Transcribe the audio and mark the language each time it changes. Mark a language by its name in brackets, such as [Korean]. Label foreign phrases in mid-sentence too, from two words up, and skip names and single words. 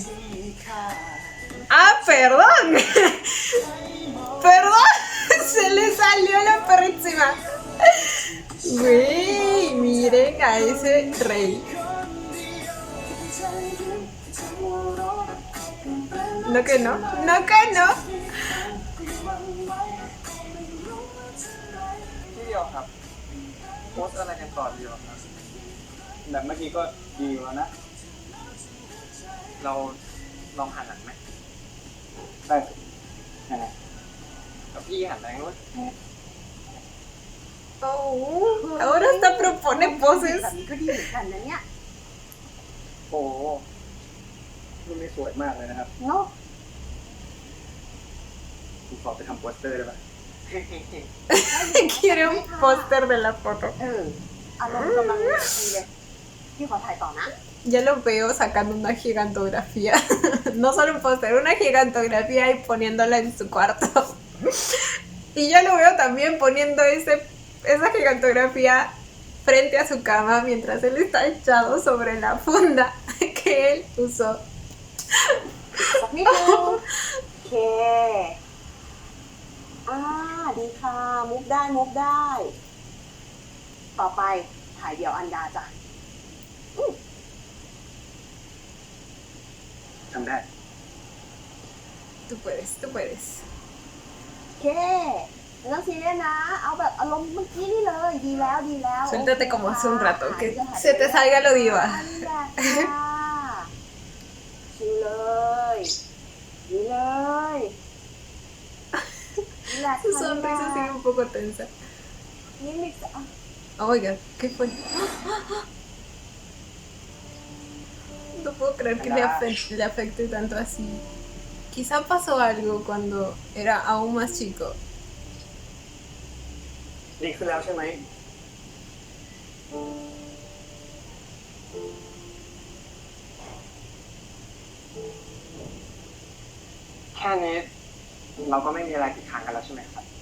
[Spanish] Ah, perdón. Perdón. Se le salió la perrísima. Güey, miren a ese rey. No que no. No que no. [Thai] ที่เดียวครับโพสอะไรกันต่อดีครับ แบบเมื่อกี้ก็ดีอยู่แล้วนะ เราลองหันหลังไหมได้ยังไงกับพี่หันแรงนู้น [Spanish] Oh, ahora hasta propone poses. [Thai] แบบนี้ก็ดีเหมือนกันนะเนี่ย โอ้โหรูปนี้สวยมากเลยนะครับ เนาะ ผมขอไปทำโปสเตอร์ได้ปะ [Spanish] Quiere un póster de la foto. [Thai] อารมณ์กำลังดีเลย พี่ขอถ่ายต่อนะ [Spanish] Ya lo veo sacando una gigantografía. No solo un póster, una gigantografía y poniéndola en su cuarto. Y yo lo veo también poniendo esa gigantografía frente a su cama mientras él está echado sobre la funda que él usó. [Thai] สักนิดนึงโอเค ดีค่ะ มุกได้มุกได้ ต่อไปถ่ายเดี่ยวอันดาจ้ะ ทำได้ [Spanish] Tú puedes, tú puedes. [Thai] โอเคไม่ต้องซีเรียสนะ เอาแบบอารมณ์เมื่อกี้นี่เลย ดีแล้วดีแล้ว [Spanish] Suéltate como hace un rato, que se te salga lo diva. [Thai] อันดาค่ะชิลเลยดีเลยนี่แหละ [Spanish] Su sonrisa sigue un poco tensa. [Thai] นี่มิกซ์ [Spanish] Oiga, ¿qué fue? No puedo creer que le afecte tanto así. Quizá pasó algo cuando era aún más chico. [Thai] ดีขึ้นแล้วใช่ไหม แค่นี้เราก็ไม่มีอะไรติดค้างกันแล้วใช่ไหมครับ